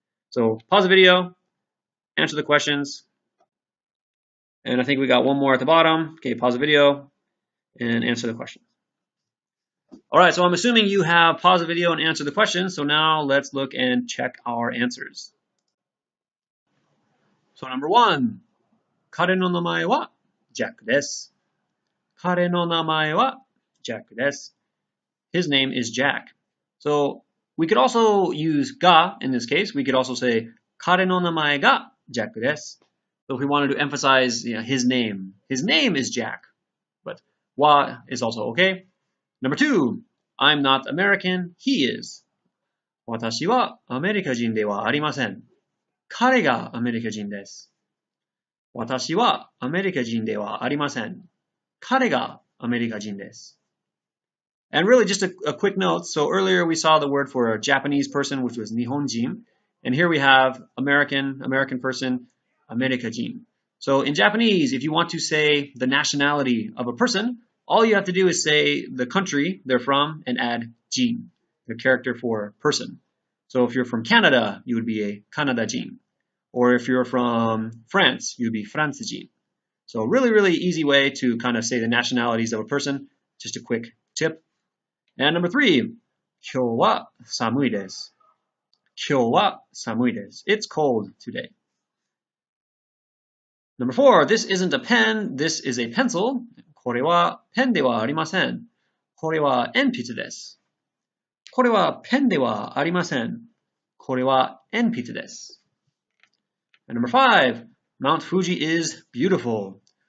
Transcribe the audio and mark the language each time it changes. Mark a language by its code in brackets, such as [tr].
[en] So pause the video, answer the questions, and I think we got one more at the bottom. Okay, pause the video and answer the question. All right, so I'm assuming you have paused the video and answered the question. So now let's look and check our answers. So number 1, [ja] 彼の名前はジャックです。彼の名前はジャックです。 [en] His name is Jack. So we could also use ga in this case. We could also say [ja] 彼の名前がジャックです。 [en] So if we wanted to emphasize his name is Jack. But wa is also okay. Number 2, I'm not American, he is. [ja] 私はアメリカ人ではありません。彼がアメリカ人です。私はアメリカ人ではありません。彼がアメリカ人です。 [en] And really just a quick note. So earlier we saw the word for a Japanese person, which was Nihonjin. And here we have American person, Amerikajin. So in Japanese, if you want to say the nationality of a person, all you have to do is say the country they're from and add jin, the character for person. So if you're from Canada, you would be a Kanada-jin. Or if you're from France, you'd be Francejin. So really, really easy way to kind of say the nationalities of a person. Just a quick tip. [ja] And number 3, 今日は寒いです。今日は寒いです。 [en] It's cold today. Number 4, this isn't a pen, this is a pencil. [ja] これはペンではありません。これは鉛筆です。これはペンではありません。これは鉛筆です。 [en] And number 5, Mount Fuji is beautiful.